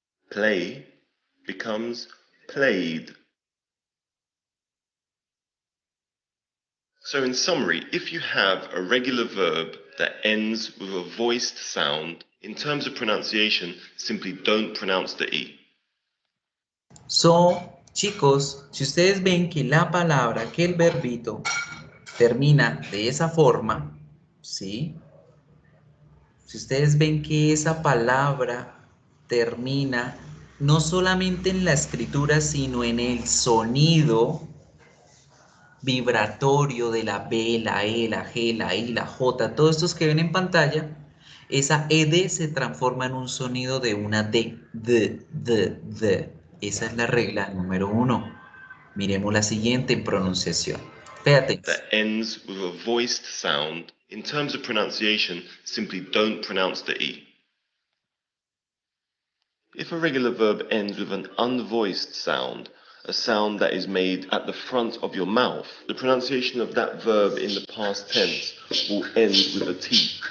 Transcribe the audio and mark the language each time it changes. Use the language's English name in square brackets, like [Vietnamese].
[English] Play becomes played. So in summary, if you have a regular verb that ends with a voiced sound, in terms of pronunciation, simply don't pronounce the E. [Spanish] Chicos, si ustedes ven que la palabra, que el verbito termina de esa forma, ¿sí? Si ustedes ven que esa palabra termina no solamente en la escritura, sino en el sonido vibratorio de la B, la E, la G, la I, la J, todos estos que ven en pantalla, esa ED se transforma en un sonido de una D, D. Esa es la regla número 1. Miremos la siguiente en pronunciación. Fíjate. [English] That ends with a voiced sound. In terms of pronunciation, simply don't pronounce the E. If a regular verb ends with an unvoiced sound, a sound that is made at the front of your mouth, the pronunciation of that verb in the past tense will end with a T.